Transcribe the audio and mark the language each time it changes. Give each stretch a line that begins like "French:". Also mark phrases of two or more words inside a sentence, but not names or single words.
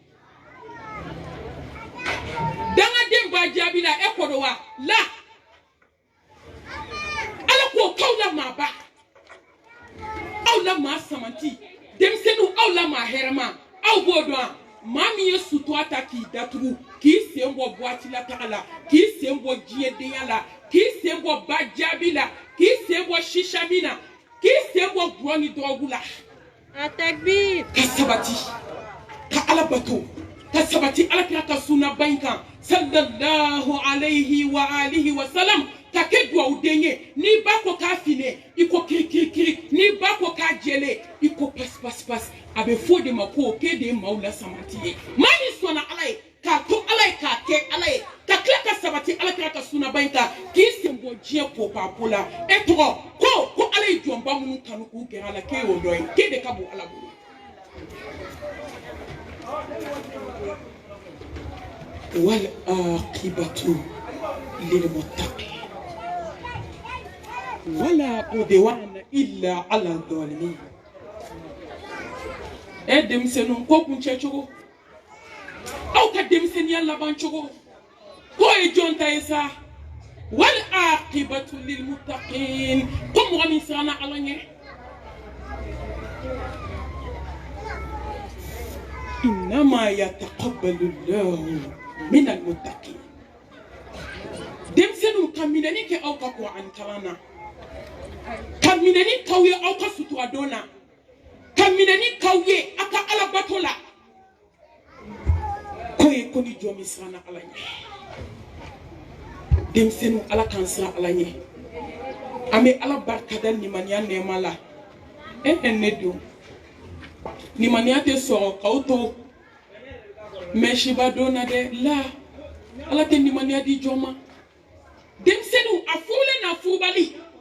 Bambara: dangaden b'a jaabi la e ko do wa la ala ko k'aw la maaba aw la maa samanti denmisɛnninw aw la maa hɛrɛma aw b'o dɔn maa min ye sutura ta k'i datugu k'i sen bɔ buwati la taga la k'i sen bɔ diɲɛdenya la k'i sen bɔ ba jaabi la k'i sen bɔ shisha min na k'i sen bɔ gulɔ ni dɔrɔgu la ka sabati ka ala bato ka sabati ala kira ka sunna ba in kan
Arabic: صلى الله عليه وآله وسلم
Bambara: ka kɛ duwawuden ye n'i ba ko k'a fine i ko kirikirikiri n'i ba ko k'a jɛlen i ko pas a bɛ fɔ de ma ko k'e de ye maaw la samanti ye maa min sɔnna ala ye k'a to ala ye k'a kɛ ala ye ka tila ka sabati ala kira ka sunna ba in kan k'i sen bɔ diɲɛ ko la e tɔgɔ ko ala ye jɔnba minnu kanu k'u gɛrɛ a la k'e y'o dɔn ye k'e de ka bon ala bolo
Arabic: والعاقبة للمتقين ولا عدوان إلا على الظالمين
Bambara: denmisɛnninw ko kun cɛ cogo aw ka denmisɛnniya laban cogo ko ye jɔn ta ye sa
Arabic: والعاقبة للمتقين
Bambara: ko mɔgɔ min siranna ala ɲɛ
Arabic: إنما يتقبل الله من المتقين
Bambara: denmisɛnninw ka minɛni kɛ aw ka Qur'an kalan na ka minɛni k'aw ye aw ka sutura don na ka minɛni k'aw ye aw ka ala bato la ko ye ko ni jɔn min siranna ala ɲɛ denmisɛnninw ala k'an siran ala ɲɛ an bɛ ala barikada limaniya nɛɛma la ne don limaniya tɛ sɔrɔ k'aw to mɛsiba don na dɛ la ala tɛ limaniya di jɔn ma denmisɛnninw a furulen n'a furubali